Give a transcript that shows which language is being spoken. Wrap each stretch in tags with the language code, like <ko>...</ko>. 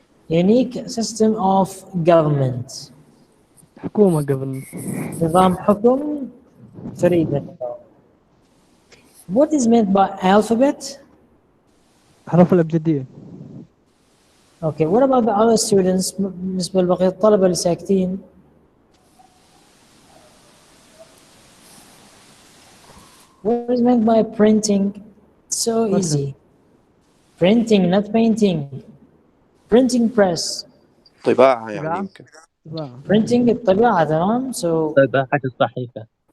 <en>Unique system of government.</en> <ar>حكومة قبل. نظام حكم فريد من نوعه.</ar> <en>What is meant by alphabet?</en> <ar>الحروف الأبجدية.</ar> <en>Okay, what about the other students?</en> <ar>بالنسبة لبقية الطلبة اللي ساكتين.</ar> <en>What is meant by printing? So easy. Printing, not painting. Printing press.</en> <ar>طباعة يعني يمكن. Printing الطباعة. تمام.</ar> <en>So</en> <ar>طباعة الصحيفة.</ar>